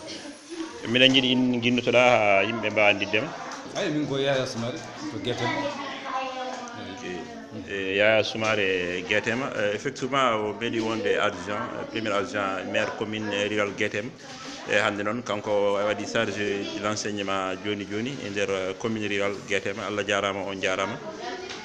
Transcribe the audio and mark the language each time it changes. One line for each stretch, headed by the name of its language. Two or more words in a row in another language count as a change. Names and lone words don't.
Fula: mbiɗen jiiɗi in guinnotoɗa ha yimɓe mbawa andiddema ay min ko Yaya Soumaré to guetem Yaya Soumaré Guétema effectivement o meeɗi wonde
French: adjoint premier adjoint maire commune rural Guétema
Fula: e hannde noon kanko waɗi
French: chargé de l' enseignement
Fula: joni joni e nder
French: commune rural Guétema
Fula: Allah jarama on jarama